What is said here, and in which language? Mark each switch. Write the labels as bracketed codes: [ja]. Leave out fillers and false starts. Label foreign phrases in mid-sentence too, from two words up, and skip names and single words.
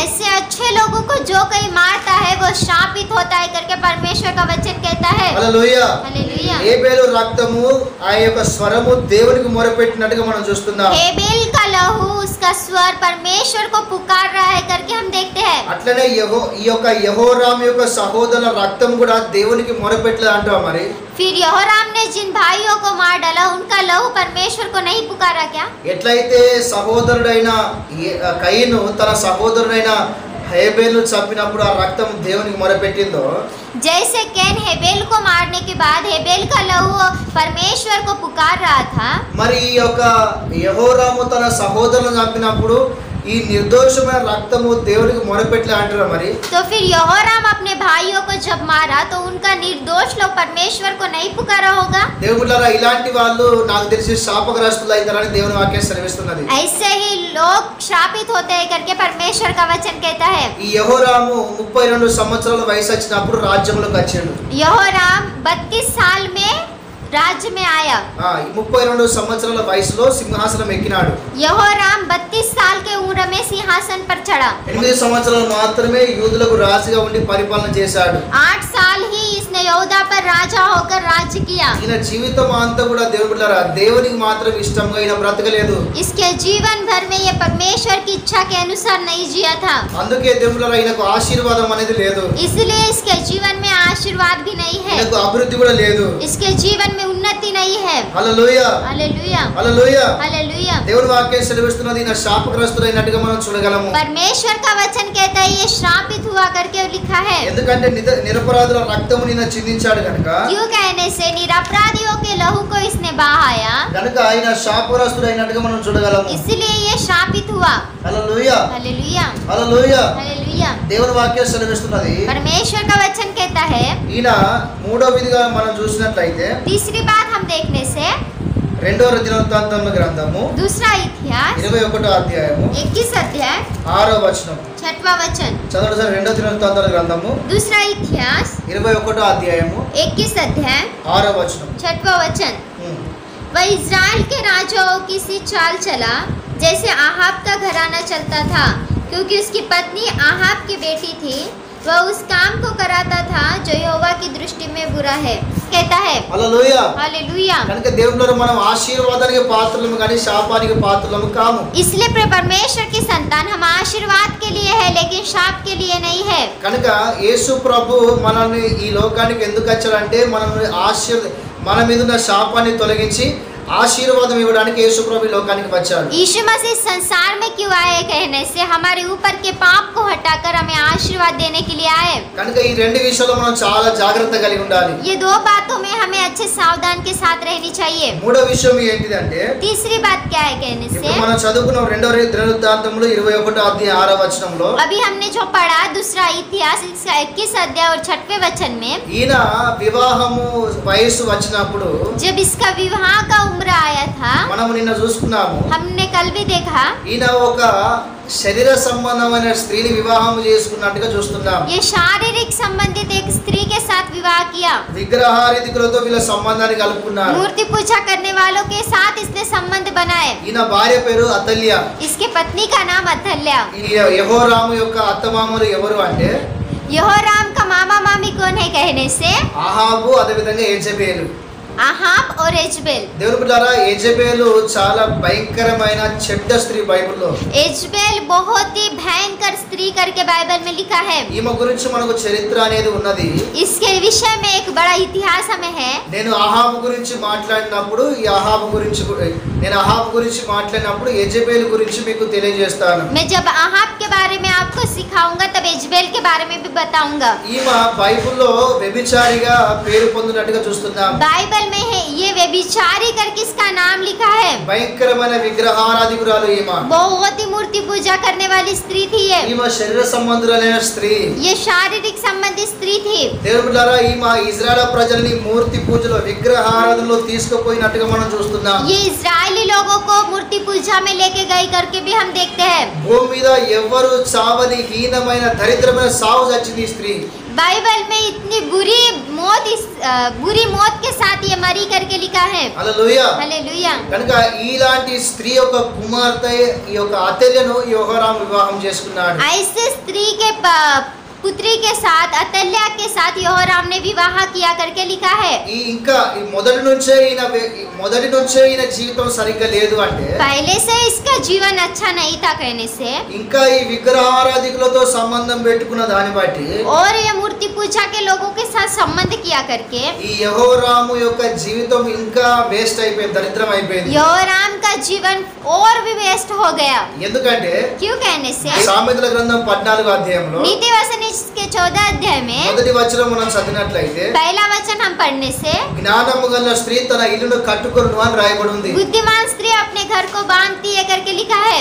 [hi] ऐसे अच्छे लोगों को जो कोई मारता है वो शापित होता है करके परमेश्वर का वचन कहता है। [te] హల్లెలూయా। [hi] हालेलुया। [te] హేబెలు రక్తము ఆ యొక్క స్వరము దేవునికి మొరపెట్టినట్టుగా మనం చూస్తున్నాం। [hi] हेबेल का लहू, उसका स्वर परमेश्वर को पुकार रहा है करके हम देखते हैं। [te] అట్లనే ఈ యొక్క యెహోరాము యొక్క సహోదరుల రక్తం కూడా దేవునికి మొరపెట్టలేదు అంటాం। మరి [hi] फिर यहोराम ने जिन भाइयों को मार डाला उनका लहू परमेश्वर को नहीं पुकारा क्या? [te] ఎట్లయితే సహోదరుడైన కయీను తన సహోదరుడైన హేబేలు చంపినప్పుడు ఆ రక్తం దేవునికి మొరపెట్టిందో, [hi] जैसे कैन हेबेल को मारने के बाद हेबेल का लहू परमेश्वर को पुकार रहा था, [te] మరి ఈ యొక్క యెహోరాము తన సహోదరులను చంపినప్పుడు ఈ నిర్దోషమైన రక్తము దేవునికి మొరపెట్టలే అంటారా? మరి [hi] तो फिर यहोराम अपने भाइयों को जब मारा तो उनका निर्दोष लोग परमेश्वर को नहीं पुकारा होगा? [te] దేవుళ్ళారా, ఇలాంటి వాళ్ళు నాకు తెలిసి శాపగ్రస్తులు అవుతారని దేవుని వాక్యం సెలవిస్తున్నది. [hi] ऐसे ही लोग श्रापित होते हैं करके परमेश्वर का वचन कहता है। [te] ఈ యెహోరాము 32 సంవత్సరాల వయసు వచ్చినప్పుడు రాజ్యంలోకి వచ్చాడు. [hi] यहोराम 32 साल में राज्य में आया। [te] 32 సంవత్సరాల వయసులో సింహాసనం ఎక్కినాడు. [hi] यहोराम 32 साल के उम्र में सिंहासन पर चढ़ा। [te] 8 సంవత్సరాలు మాత్రమే యూదులకు రాజుగా ఉండి పరిపాలన చేశాడు. [hi] 8 साल ही इसने यहूदा पर राजा होकर राज्य किया। [te] ఈయన జీవితం అంతా కూడా దేవుళ్ళారా దేవునికి మాత్రం ఇష్టంగా ఈయన బ్రతకలేదు. [hi] इसके जीवन भर में ये परमेश्वर की इच्छा के अनुसार नहीं जिया था। [te] అందుకే దేవుళ్ళారా ఈయనకు ఆశీర్వాదం అనేది లేదు. [hi] इसलिए इसके जीवन में आशीर्वाद भी नहीं है। [te] ఈయనకు అభివృద్ధి కూడా లేదు. [hi] इसके जीवन में उन्नति नहीं है। [te] హల్లెలూయా [hi] हालेलुया [te] హల్లెలూయా. [hi] हालेलुया। [te] దేవుని వాక్యం సెలవిస్తున్నది ఈయన శాపగ్రస్తుడైనట్టుగా మనం చూడగలము. [hi] परमेश्वर का वचन कहता है ये श्रापित हुआ करके लिखा है। [te] ఎందుకంటే నిరపరాధుల రక్తము నిన్న చిందించాడు కనుక, [hi] क्यों कहने से निरपराधियों के लहू को इसने बहाया, [te] కనుక ఆయన శాపగ్రస్తుడైనట్టుగా మనం చూడగలము. [hi] इसलिए ये श्रापित हुआ। [te] హల్లెలూయా [hi] हालेलुया [te] హల్లెలూయా. [hi] हालेलुया। [te] దేవుని వాక్యం సెలవిస్తున్నది [hi] परमेश्वर का वचन कहता है। [te] ఈయన మూడో విధిగా మనం చూసినట్లయితే [hi] तीसरी बात हम देखने से [te] 2వ దినవృత్తాంతముల గ్రంథము [hi] दूसरा इतिहास [te] 21వ అధ్యాయము [hi] 21 अध्याय [te] 6వ వచనం [hi] 6वां वचन। [te] చదవండి సార్. 2వ దినవృత్తాంతముల గ్రంథము [hi] दूसरा इतिहास [te] 21వ అధ్యాయము [hi] 21 अध्याय [te] 6వ వచనం. [hi] 6वां वचन। वह इज़राइल के राजाओं की सी चाल चला जैसे आहाब का घराना चलता था, क्योंकि उसकी पत्नी आहाब की बेटी थी। वह उस काम को कराता था जो यहोवा की दृष्टि में बुरा है, कहता है। [te] హల్లెలూయా. [hi] हालेलुया। [te] కనుక దేవునిలో మనం ఆశీర్వాదానికి పాత్రలము కానీ శాపానికి పాత్రలము కాము. [hi] इसलिए परमेश्वर की संतान हम आशीर्वाद के लिए है लेकिन शाप के लिए नहीं है। [te] కనుక యేసు ప్రభు మనల్ని ఈ లోకానికి ఎందుకు వచ్చాడంటే మన మీద ఉన్న శాపాన్ని తొలగించి ఆశీర్వాదం ఇవ్వడానికి యేసు ప్రభు ఈ లోకానికి వచ్చాడు. [hi] यीशु मसीह संसार में क्यों आए कहने से हमारे ऊपर के पाप को हटाकर हमें आशीर्वाद देने के लिए आए। [te] కనుక ఈ రెండు విషయాల్లో మనం చాలా జాగ్రత్త కలిగి ఉండాలి. [hi] ये दो बातों में हमें अच्छे सावधान के साथ रहनी चाहिए। [te] మూడో విషయం ఏంటిదంటే, [hi] तीसरी बात क्या है कहने से, [te] ఇప్పుడు మనం చదువుకున్న 2వ దినవృత్తాంతములు 21వ అధ్యాయం 6వ వచనంలో [hi] अभी हमने जो पढ़ा दूसरा इतिहास 21 अध्याय और 6वें वचन में, [te] ఈయన వివాహము వయసు వచ్చినప్పుడు [hi] जब इसका विवाह का उम्र आया था, [te] మనం నిన్న చూసుకున్నాము. [hi] हमने कल भी देखा [te] ఈయన ఒక శరీర సంబంధమైన స్త్రీని వివాహం చేసుకున్నట్టుగా చూస్తున్నాం. [hi] ये शारीरिक संबंधित एक स्त्री के साथ विवाह किया। [te] విగ్రహారాధికులతో వీళ్ళ సంబంధాన్ని కలుపుకున్నారు. [hi] मूर्ति पूजा करने वालों के साथ इसने संबंध बनाए। [te] ఈయన భార్య పేరు అతల్య. [hi] इसके पत्नी का नाम अथल्या। [te] ఈ యెహోరాము యొక్క అత్తమామలు ఎవరు అంటే, [hi] यहोराम का मामा मामी कौन है कहने से, [te] అహాబు అదేవిధంగా యెజెబెలు. [hi] आहाब और एजबेल। [te] దేవుని బిడ్డలారా, యెజెబెలు చాలా భయంకరమైన చెడ్డ స్త్రీ బైబిల్లో. [hi] एजबेल बहुत ही भयंकर स्त्री करके बाइबल में लिखा है। [te] ఈమె గురించి మనకు చరిత్ర అనేది ఉన్నది. [hi] इसके विषय में एक बड़ा इतिहास हमें है। [te] నేను అహాబు గురించి మాట్లాడినప్పుడు నేను అహాబు గురించి మాట్లాడినప్పుడు యెజెబెలు గురించి మీకు తెలియజేస్తాను. [hi] मैं जब आहाब के बारे में आपको सिखाऊंगा तब एजबेल के बारे में भी बताऊंगा। [te] ఈమె బైబిల్లో వ్యభిచారిగా పేరు పొందినట్టుగా చూస్తున్నాం. [hi] बाइबल में है ये व्यभिचारी करके इसका नाम लिखा है। [te] భయంకరమైన విగ్రహారాధికురాలు ఈమె. [hi] बहुत ही मूर्ति पूजा करने वाली स्त्री थी ये। [te] ఈమె శరీర సంబంధులైన స్త్రీ. [hi] ये शारीरिक संबंधी स्त्री थी। [te] దేవుని బిడ్డలారా, ఈమె ఇజ్రాయెల్ ప్రజల్ని మూర్తి పూజలో విగ్రహారాధనలో తీసుకుపోయినట్టుగా మనం చూస్తున్నాం. [hi] ये इजरायली लोगों को मूर्ति पूजा में लेके गई करके भी हम देखते हैं। [te] భూమి మీద ఎవ్వరు చావని హీనమైన దరిద్రమైన సావు చచ్చింది ఈ స్త్రీ. [hi] बाइबल में इतनी बुरी मौत के साथ ये मरी करके लिखा है। [te] హల్లెలూయా. [hi] हालेलुया। [te] కనుక ఇలాంటి స్త్రీ యొక్క కుమార్తె ఈ యొక్క అతల్యను యెహోరాము వివాహం చేసుకున్నాడు. [hi] ऐसे स्त्री के पुत्री के साथ अतल्या के साथ यहोराम ने विवाह किया करके लिखा है। [te] ఇంకా ఈ మొదటి నుంచే ఈయన జీవితం సరిగ్గా లేదు అంటే [hi] पहले से इसका जीवन अच्छा नहीं था कहने से [te] ఇంకా ఈ విగ్రహారాధికులతో సంబంధం పెట్టుకున్న దాన్ని బట్టి [hi] और ये मूर्ति पूजा के लोगों के साथ संबंध किया करके [te] ఈ యెహోరాము యొక్క జీవితం ఇంకా వేస్ట్ అయిపోయింది, దరిద్రం అయిపోయింది। [hi] यहोराम का जीवन और भी वेस्ट हो गया। [te] ఎందుకంటే [hi] क्यों कहने से [te] సామెతల గ్రంథం 14వ అధ్యాయంలో [hi] नीति वचन के 14 अध्याय में [te] మొదటి వచనం మనం చదివినట్లయితే [hi] पहला वचन हम पढ़ने से [te] జ్ఞానము గల స్త్రీ తన ఇల్లును కట్టుకొనును అని రాయబడి ఉంది। [hi] बुद्धिमान स्त्री अपने घर को बांधती है करके लिखा है।